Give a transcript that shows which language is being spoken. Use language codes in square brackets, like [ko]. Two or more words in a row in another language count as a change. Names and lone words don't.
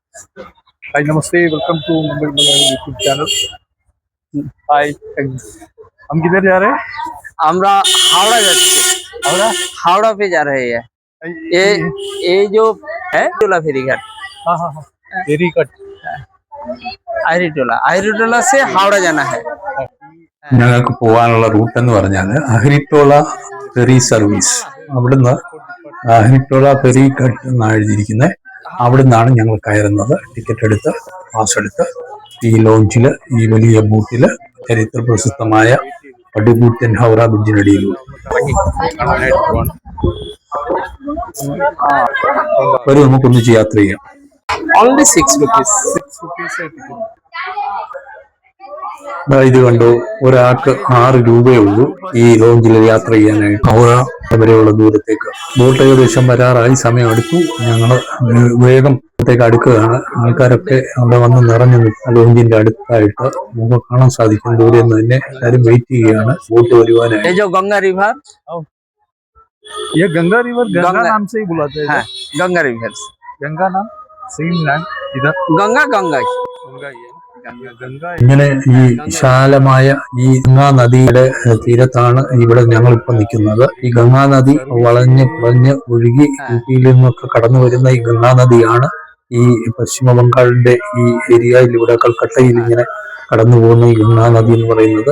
[en] Hi, Namaste. Welcome to Mumbai Malayali YouTube channel. Hi. [hi] हम किधर जा रहे हैं? [bn] আমরা হাওড়া যাচ্ছি। [hi] हावड़ा? हावड़ा पे जा रहे हैं। ये ये जो है टोला फेरी घाट, हाँ हाँ हाँ [en] very cut [hi] आहिरी टोला से हावड़ा जाना है। [ml] ഞങ്ങൾക്ക് പോകാനുള്ള റൂട്ട് എന്ന് പറഞ്ഞാൽ അഹരിട്ടോള ഫെറി സർവീസ്. അവിടുന്ന് അഹരിട്ടോള ഫെറി ഘട്ട് എന്നാണ് എഴുതിയിരിക്കുന്നത്. അവിടുന്നാണ് ഞങ്ങൾ കയറുന്നത്. ടിക്കറ്റ് എടുത്ത് പാസ് എടുത്ത് ഈ ലോഞ്ചിൽ ഈ വലിയ ബോട്ടിൽ ചരിത്ര പ്രസിദ്ധമായ പടുകൂറ്റൻ ഹൗറ ബ്രിഡ്ജിനടിയിലൂടെ വരും. നമുക്കൊന്നിച്ച് യാത്ര ചെയ്യാം. [en] Only 6 rupees. [hi] 6 rupees है टिकट. [ml] ഇത് കണ്ടു, ഒരാൾക്ക് 6 രൂപയേ ഉള്ളൂ ഈ ലോഞ്ചിൽ യാത്ര ചെയ്യാനായിട്ട് ഹൗറ വരെയുള്ള ദൂരത്തേക്ക്. ബോട്ട് ഏകദേശം വരാറായി, സമയം അടുത്തു. ഞങ്ങൾ വേഗം ത്തേക്ക് അടുക്കുകയാണ്. ആൾക്കാരൊക്കെ അവിടെ വന്ന് നിറഞ്ഞു നിൽക്കുന്ന ലോഞ്ചിന്റെ അടുത്തായിട്ട് നമുക്ക് കാണാൻ സാധിക്കും. ദൂരെ നിന്ന് തന്നെ എല്ലാവരും വെയിറ്റ് ചെയ്യുകയാണ് ബോട്ട് വരുവാനായിട്ട്. [hi] ये जो गंगा रिवर, ये गंगा रिवर गंगा नाम से ही बुलाते हैं. हाँ, गंगा रिवर, गंगा नाम [en] same land [hi] इधर गंगा गंगा ही। गंगा ही है. गंगा [ml] ഇങ്ങനെ ഈ വിശാലമായ ഈ ഗംഗാ നദിയുടെ തീരത്താണ് ഇവിടെ ഞങ്ങൾ ഇപ്പൊ നിൽക്കുന്നത്. ഈ ഗംഗാ നദി വളഞ്ഞ് പുളഞ്ഞ് ഒഴുകി യുപിയിൽ നിന്നൊക്കെ കടന്നു വരുന്ന ഈ ഗംഗാ നദിയാണ് ഈ പശ്ചിമ ബംഗാളിന്റെ ഈ ഏരിയയിലൂടെ കൽക്കട്ടയിൽ ഇങ്ങനെ കടന്നു പോകുന്ന ഈ ഗംഗാ നദി എന്ന് പറയുന്നത്.